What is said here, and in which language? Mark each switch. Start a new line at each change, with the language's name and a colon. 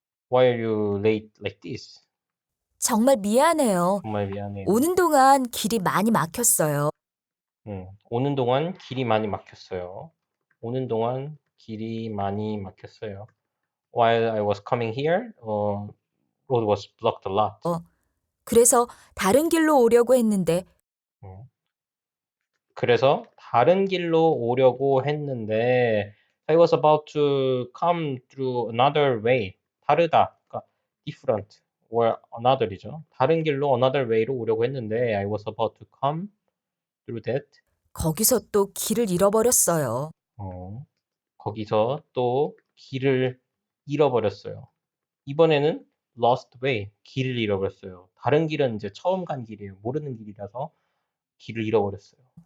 English: Why are you late like this?
Korean: 정말 미안해요. 정말 미안해요. 오는 동안 길이 많이 막혔어요. 오는 동안 길이 많이 막혔어요. 오는 동안 길이 많이 막혔어요.
English: While I was coming here, road was blocked a lot.
Korean: 그래서 다른 길로 오려고 했는데 음. 그래서 다른 길로 오려고 했는데
English: I was about to come through another way.
Korean: 다르다. 그러니까
English: different or another
Korean: 이죠. 다른 길로
English: another way
Korean: 로 오려고 했는데
English: I was about to come through that.
Korean: 거기서 또 길을 잃어버렸어요. 거기서 또 길을 잃어버렸어요. 이번에는
English: lost way,
Korean: 길을 잃어버렸어요. 다른 길은 이제 처음 간 길이에요. 모르는 길이라서 길을 잃어버렸어요.